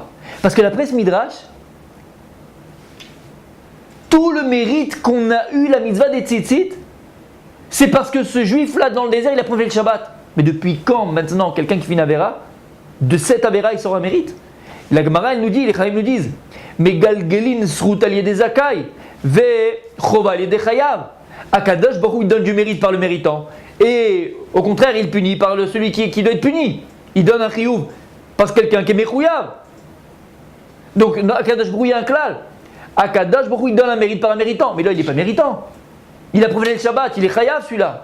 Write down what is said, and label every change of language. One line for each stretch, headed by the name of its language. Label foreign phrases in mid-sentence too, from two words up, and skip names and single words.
French: Parce que d'après ce midrash, tout le mérite qu'on a eu la mitzvah des tzitzit, c'est parce que ce juif-là dans le désert, il a proféré le Shabbat. Mais depuis quand maintenant quelqu'un qui fait une avéra, de cette avéra il sort un mérite? La Gemara elle nous dit, les Chachamim nous disent, mais
Hebrew: מגלגלין זכות על ידי זכאי וחובה על ידי חייב.
French: Akadosh Baruch Hu il donne du mérite par le méritant. Et au contraire, il punit par celui qui doit être puni. Il donne un chiyuv parce que quelqu'un qui est mechouyav. Donc Akadosh Baruch Hu il y a un klal. Akadosh Baruch Hu il donne un mérite par un méritant. Mais là, il n'est pas méritant. Il a profané le Shabbat, il est chayav celui-là.